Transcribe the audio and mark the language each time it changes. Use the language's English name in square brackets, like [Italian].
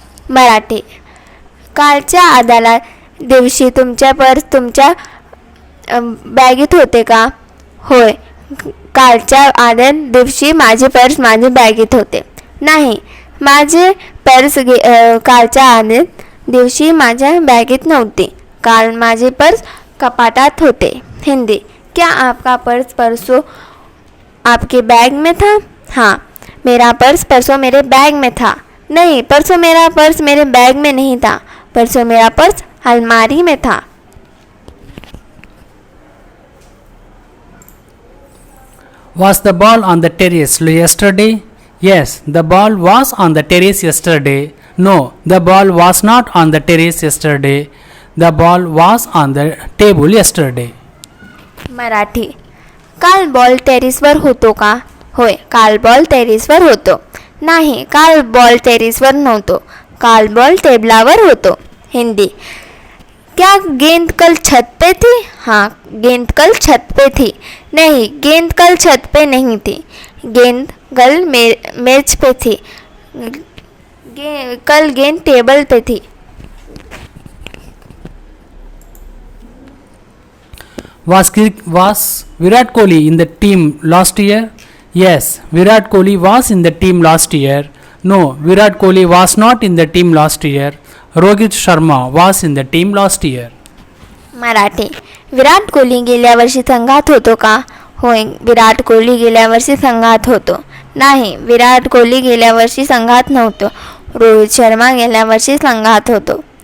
[Marathi] मराठी. कालच्या आदल्या दिवशी तुमच्या पर्स तुमच्या बॅगेत होते का? होय, कालच्या आदल्या दिवशी माझे पर्स माझ्या बॅगेत होते. नाही, माझे पर्स कालच्या आदल्या दिवशी माझ्या बॅगेत नव्हते. काल माझे पर्स कपाटात होते. [Hindi] हिंदी. क्या आपका पर्स परसों आपके बैग में था? हाँ, मेरा पर्स परसों मेरे बैग में था. नहीं, परसों मेरा पर्स मेरे बैग में नहीं था. परसों मेरा पर्स अलमारी में था. [English] Was the ball on the terrace yesterday? Yes, the ball was on the terrace yesterday. No, the ball was not on the terrace yesterday. The ball was on the table yesterday. [Marathi] Marathi. काल ball टेरेसवर होतो का? होय, काल ball टेरेसवर होतो. नाही, काल बॉल टेरेसवर नव्हतो. काल बॉल टेबलावर होतो. [Hindi] हिंदी. क्या गेंद कल छत पे थी? हाँ, गेंद कल छत पे थी. नहीं, गेंद कल छत पे नहीं थी. गेंद कल मेज पे थी. कल गेंद टेबल पे थी. [English] Was Virat Kohli in the team last year? Yes, Virat Kohli was in the team last year. No, Virat Kohli was not in the team last year. Rohit Sharma was in the team last year. [Marathi] Marathi. Virat Kohli गेल्या वर्षी संघात होतो का? होय, विराट कोहली गेल्या वर्षी संघात होतो. नाही, विराट कोहली गेल्या वर्षी संघात नव्हतो. रोहित शर्मा गेल्या वर्षी संघात होतो.